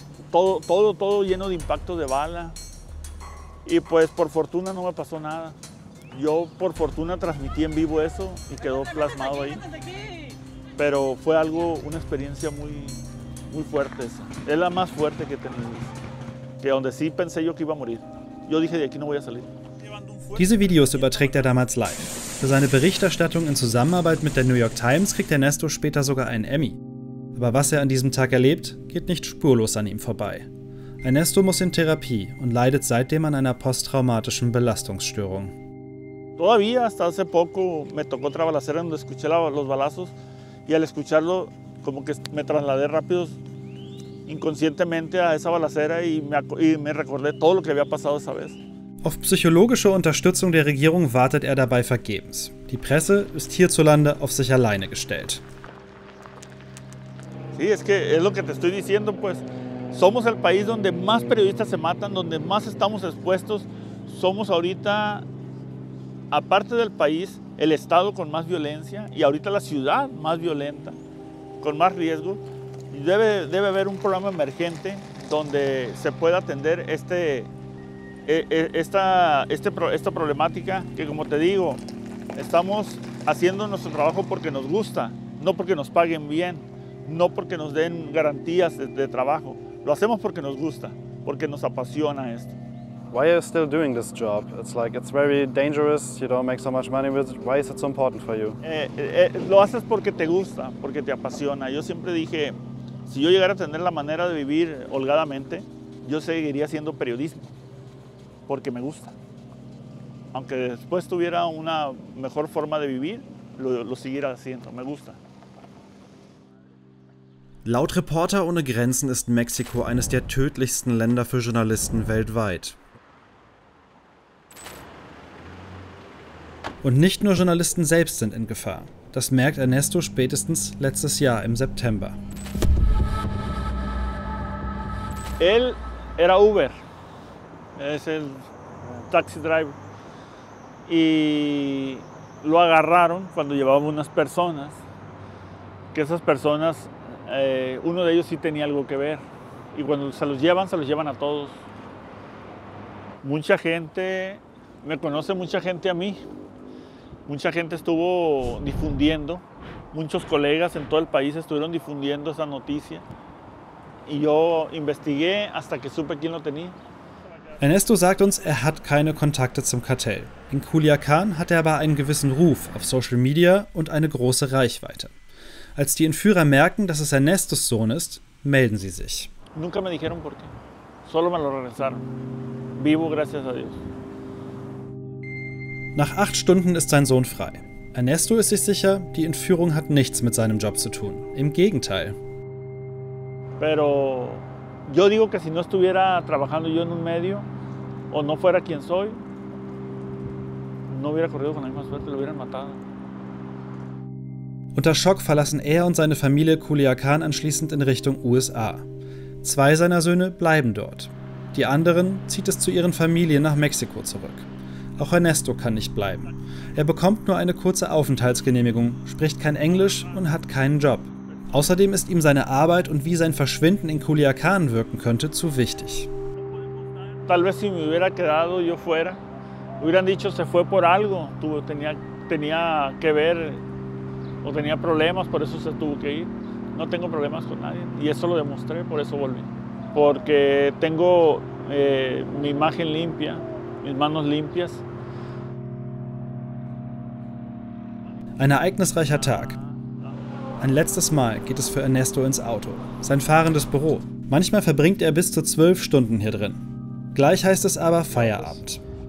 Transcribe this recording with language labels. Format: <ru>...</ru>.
<es>Todo lleno de impactos de bala. Y pues por fortuna no me pasó nada. Yo por fortuna transmití en vivo eso y quedó plasmado ahí. Pero fue una experiencia muy fuerte esa. Es la más fuerte que he tenido. Que donde sí pensé yo que iba a morir. Yo dije, de aquí no voy a salir.</es> <de>Diese Videos überträgt er damals live. Für seine Berichterstattung in Zusammenarbeit mit der New York Times kriegt Ernesto später sogar einen Emmy. Aber was er an diesem Tag erlebt, geht nicht spurlos an ihm vorbei. Ernesto muss in Therapie und leidet seitdem an einer posttraumatischen Belastungsstörung.</de> <es>Todavía hasta hace poco me tocó otra balacera donde escuché los balazos y al escucharlo como que me trasladé rápido inconscientemente a esa balacera y me recordé todo lo que había pasado esa vez.</es> <de>Auf psychologische Unterstützung der Regierung wartet er dabei vergebens. Die Presse ist hierzulande auf sich alleine gestellt.</de> <es>Sí, es que es lo que te estoy diciendo, pues somos el país donde más periodistas se matan, donde más estamos expuestos. Somos ahorita, aparte del país, el estado con más violencia y ahorita la ciudad más violenta, con más riesgo. Y debe haber un programa emergente donde se pueda atender esta problemática que, como te digo, estamos haciendo nuestro trabajo porque nos gusta, no porque nos paguen bien, no porque nos den garantías de trabajo. Lo hacemos porque nos gusta, porque nos apasiona esto.</es> <en>Why are you still doing this job? It's very dangerous, you don't make so much money with it. Why is it so important for you?</en> <es>Lo haces porque te gusta, porque te apasiona. Yo siempre dije, si yo llegara a tener la manera de vivir holgadamente, yo seguiría haciendo periodismo, porque me gusta. Aunque después tuviera una mejor forma de vivir, lo siguiera haciendo, me gusta.</es> <de>Laut Reporter ohne Grenzen ist Mexiko eines der tödlichsten Länder für Journalisten weltweit. Und nicht nur Journalisten selbst sind in Gefahr. Das merkt Ernesto spätestens letztes Jahr im September.</de> <es>Él era Uber, es el</es> <en>taxi driver,</en> <es>y lo agarraron cuando llevaba unas personas, que esas personas, uno de ellos sí tenía algo que ver, y cuando se los llevan a todos. Mucha gente, me conoce mucha gente a mí, mucha gente estuvo difundiendo, muchos colegas en todo el país estuvieron difundiendo esa noticia. Y yo investigué hasta que supe quién lo tenía.</es> <de>Ernesto sagt uns, er hat keine Kontakte zum Kartell. In Culiacán hat er aber einen gewissen Ruf auf Social Media und eine große Reichweite. Als die Entführer merken, dass es Ernestos Sohn ist, melden sie sich.</de> <es>Nunca me dijeron por qué. Solo me lo regresaron. Vivo, gracias a Dios.</es> <de>Nach 8 Stunden ist sein Sohn frei. Ernesto ist sich sicher, die Entführung hat nichts mit seinem Job zu tun. Im Gegenteil.</de> <es>Pero yo digo que si no estuviera trabajando yo en un medio o no fuera quien soy, no hubiera corrido con la misma suerte, lo hubieran matado.</es> <de>Unter Schock verlassen er und seine Familie Culiacán anschließend in Richtung USA. 2 seiner Söhne bleiben dort. Die anderen zieht es zu ihren Familien nach Mexiko zurück. Auch Ernesto kann nicht bleiben. Er bekommt nur eine kurze Aufenthaltsgenehmigung, spricht kein Englisch und hat keinen Job. Außerdem ist ihm seine Arbeit und wie sein Verschwinden in Culiacán wirken könnte, zu wichtig.</de> <es>Tal vez si me hubiera quedado yo fuera, hubieran dicho se fue por algo, tenía que ver o tenía problemas, por eso se tuvo que ir. No tengo problemas con nadie y eso lo demostré, por eso volví. Porque tengo mi imagen limpia, mis manos limpias. Ein ereignisreicher Tag. Ein letztes Mal geht es für Ernesto ins Auto, sein fahrendes Büro. Manchmal verbringt er bis zu 12 Stunden hier drin. Gleich heißt es aber Feierabend.</es>